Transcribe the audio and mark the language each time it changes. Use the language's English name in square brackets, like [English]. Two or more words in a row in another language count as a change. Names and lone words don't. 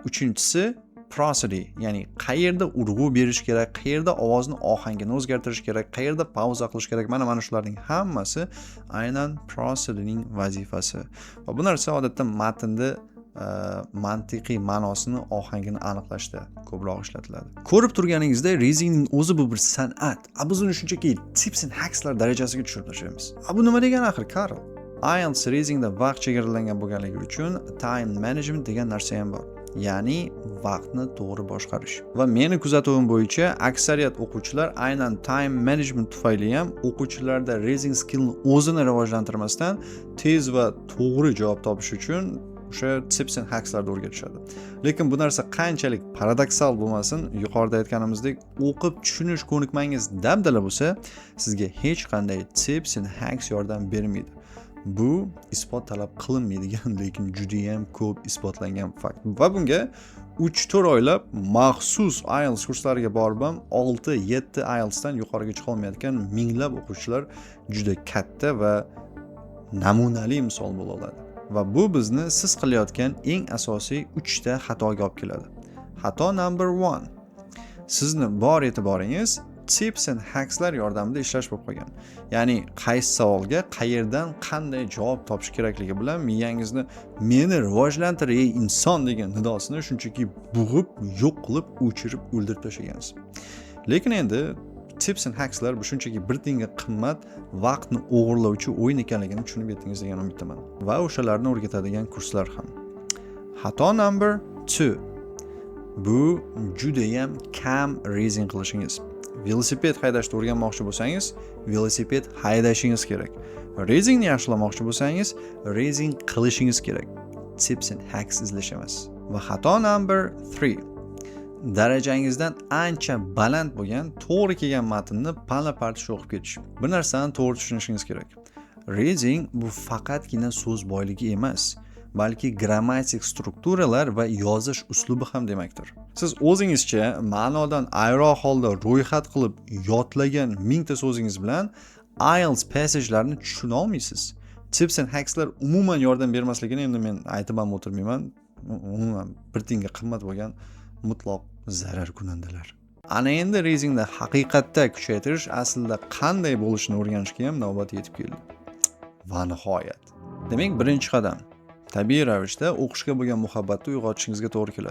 [Uzbek] Va uchinchisi prosody, ya'ni qayerda urg'u berish kerak, qayerda ovozni ohangini o'zgartirish kerak, qayerda pauza qilish kerak, mana shularning hammasi aynan prosodyning vazifasi. Va bu narsa odatda matnda mantiqiy ma'nosini, ohangini aniqlashda ko'proq ishlatiladi. Ko'rib turganingizdek, readingning o'zi bu bir san'at. Biz uni shunchaki [English] tips and hackslar [Uzbek] darajasiga tushirib tashlaymiz. Bu nima degani axir, Karl? IELTS readingda vaqt chegaralangan bo'lganligi uchun [English] time management [Uzbek] degan narsa ham bor. Ya'ni vaqtni to'g'ri boshqarish. Va meni kuzatuvim bo'yicha aksariyat o'quvchilar aynan [English] time management [Uzbek] tufayli ham o'quvchilarda [English] reading skillni [Uzbek] o'zini rivojlantirmasdan tez va to'g'ri javob topish uchun o'sha [English] tips and hackslarni [Uzbek] o'rgatishadi. Lekin bu narsa qanchalik paradoksal bo'lmasin, yuqorida aytganimizdek, o'qib tushunish ko'nikmangiz dabdala bo'lsa, sizga hech qanday [English] tips and hacks [Uzbek] yordam bermaydi. Bu isbot talab qilinmaydigan, lekin juda ham ko'p isbotlangan fakt. Va bunga 3-4 oylab maxsus IELTS kurslariga borib ham 6-7 IELTS dan yuqoriga chiqa olmayotgan minglab o'quvchilar juda katta va namunali misol bo'la oladi. Va bu bizni siz qilayotgan eng asosiy 3 ta xatoga olib keladi. Xato number 1. Sizni bor e'tiboringiz [English] tips and hackslar [Uzbek] yordamida ishlash bo'lib qolgan. Ya'ni qaysi savolga qayerdan qanday javob topish kerakligi bilan miyangizni meni rivojlantir ey inson degan nidosini shunchaki bug'ib, yo'q qilib, o'chirib, o'ldirib tashlagansiz. Lekin endi [English] tips and hackslar [Uzbek] bu shunchaki bir tiyinga qimmat vaqtni o'g'irlovchi o'yin ekanligini tushunib yetdingiz degan umiddaman. Va o'shalarni o'rgatadigan kurslar ham. Xato number 2. Bu juda ham kam reading qilishingiz. Velosiped haydashni o'rganmoqchi bo'lsangiz, velosiped haydashingiz kerak. Readingni yaxshilamoqchi bo'lsangiz, reading qilishingiz kerak. [English] Tips and hacks [Uzbek] izlash emas. Va xato number 3. Darajangizdan ancha baland bo'lgan, to'g'ri kelgan matnni pala-partish o'qib ketish. Bir narsani to'g'ri tushunishingiz kerak. Reading bu faqatgina so'z boyligi emas, balki grammatik strukturalar va yozish uslubi ham demakdir. Siz o'zingizcha ma'nodan ayroq holda ro'yxat qilib yodlagan 1000 ta so'zingiz bilan IELTS passagelarini tushuna olmaysiz. [English] Tips and hackslar [Uzbek] umuman yordam bermasligini endi men aytib ham o'tirmayman. Umuman bir tiyinga qimmat bo'lgan mutlaq zarar kunandalar. Ana endi readingda haqiqatda kuchaytirish aslida qanday bo'lishini o'rganishga ham navbat yetib keldi. Va nihoyat. Demak, birinchi qadam tabiiy ravishda o'qishga bo'lgan muhabbatni uyg'otishingizga to'g'ri keladi.